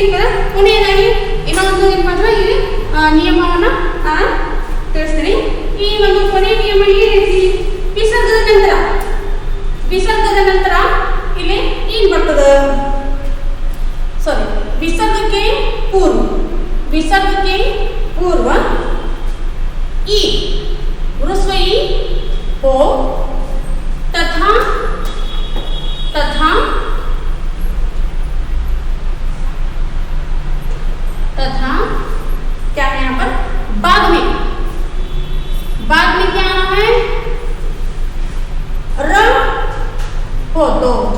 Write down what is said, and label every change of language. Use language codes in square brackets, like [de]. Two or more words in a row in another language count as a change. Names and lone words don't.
[kn] ಈಗಿನ ಕೊನೆಯದಾಗಿ ಇನ್ನೊಂದು ಏನಪ್ಪ ಅಂದ್ರೆ ಇಲ್ಲಿ ನಿಯಮವನ್ನ ನಾನು ತಿಳಿಸ್ತೀನಿ. ಈ ಒಂದು ಕೊನೆಯ ನಿಯಮ ಏನೈತಿ, ವಿಸರ್ಗದ ನಂತರ ಇಲ್ಲಿ ಏನ್ ಬರ್ತದ, ಸಾರಿ ವಿಸರ್ಗಕ್ಕೆ ಪೂರ್ವ ಈ [hi] ह्रस्व ई हो तथा क्या है यहाँ पर, बाद में क्या आना है, र हो तो